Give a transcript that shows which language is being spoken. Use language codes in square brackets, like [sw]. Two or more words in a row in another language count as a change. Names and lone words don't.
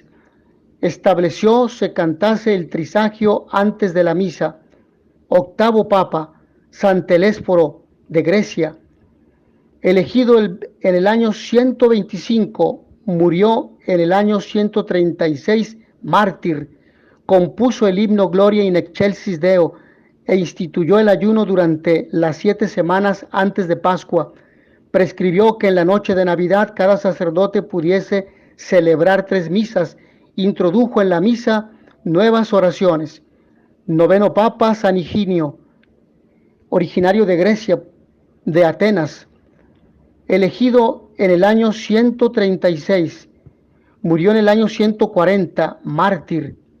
[es] Estableció se cantase el trisagio antes de la misa. Octavo Papa, San Telésforo de Grecia, elegido en el año 125, murió en el año 136, mártir. Compuso el himno Gloria in excelsis Deo e instituyó el ayuno durante las 7 semanas antes de Pascua. Prescribió que en la noche de Navidad cada sacerdote pudiese celebrar 3 misas. Introdujo en la misa nuevas oraciones. Noveno Papa, San Higinio, originario de Grecia, de Atenas, elegido en el año 136, murió en el año 140, mártir.